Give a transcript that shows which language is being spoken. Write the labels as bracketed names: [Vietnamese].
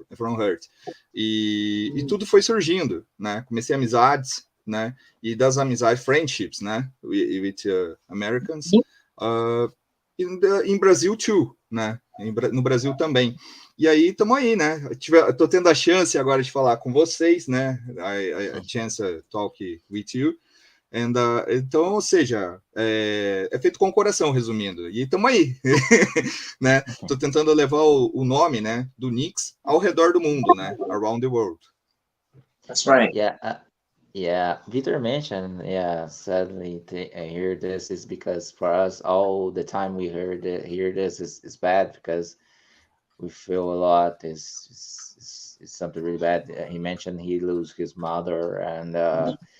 [English] From heart. [Portuguese] E tudo foi surgindo, né? Comecei amizades, né? E das amizades, friendships, né? [English] With Americans. [Portuguese] Em Brasil, too, né? No Brasil também. E aí, estamos aí, né? Estou tendo a chance agora de falar com vocês, né? [English] A chance to talk with you. [Portuguese] Então, ou seja, é feito com o coração, resumindo, e estamos aí, né? Estou tentando levar o nome, né, do Knicks ao redor do mundo, né? [English] Around the world. That's right. Yeah. Victor mentioned, sadly, I hear this is because for us, all the time we hear this is bad because we feel a lot. Is something really bad. He mentioned he lose his mother and.